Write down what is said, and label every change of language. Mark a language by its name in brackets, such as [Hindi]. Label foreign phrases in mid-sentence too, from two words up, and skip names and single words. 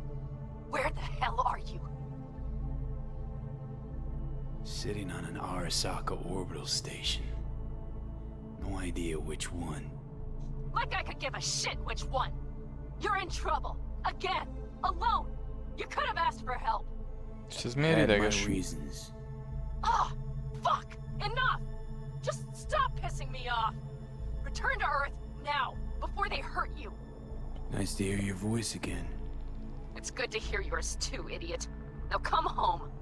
[English] Where the hell are you? Sitting on an Arasaka orbital station. No idea which one. Like I could give a shit which one! You're in trouble. Again. Alone. You could have asked for help. [Hungarian] És ez miért [English] Had my [Hungarian] ideges? [English] reasons. Ah! Fuck! Enough! Just stop pissing me off! Return to Earth, now, before they hurt you! Nice to hear your voice again. It's good to hear yours too, idiot. Now come home.